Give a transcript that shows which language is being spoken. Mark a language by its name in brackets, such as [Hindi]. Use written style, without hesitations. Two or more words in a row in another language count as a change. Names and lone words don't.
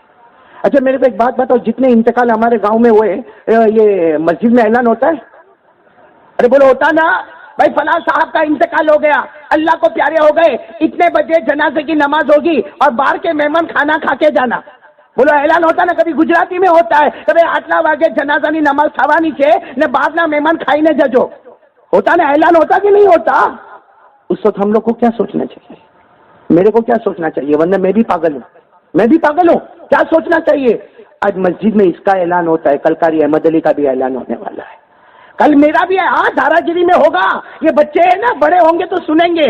[Urdu] اچھا میرے کو ایک بات بتاؤ, جتنے انتقال ہمارے گاؤں میں ہوئے, یہ مسجد میں اعلان ہوتا ہے؟ ارے بولو ہوتا نا بھائی, فلاں صاحب کا انتقال ہو گیا, اللہ کو پیارے ہو گئے, اتنے بجے جنازے کی نماز ہوگی اور باہر کے مہمان کھانا کھا کے جانا. بولو اعلان ہوتا نا. کبھی گجراتی میں ہوتا ہے, کبھی 8 [Gujarati] વાગે જનાજાની નમાજ ખોવાની છે ને બહારના મહેમાન ખાઈને જજો, [Urdu] ہوتا نا, اعلان ہوتا کہ نہیں ہوتا؟ اس وقت ہم لوگ کو کیا سوچنا چاہیے؟ میرے کو کیا سوچنا چاہیے؟ ورنہ میں بھی پاگل ہوں, میں بھی پاگل ہوں. کیا سوچنا چاہیے؟ آج مسجد میں اس کا اعلان ہوتا ہے, کل قاری احمد علی کا بھی اعلان ہونے والا ہے, کل میرا بھی ہے. ہاں دھارا گیری میں ہوگا, یہ بچے ہیں نا, بڑے ہوں گے تو سنیں گے.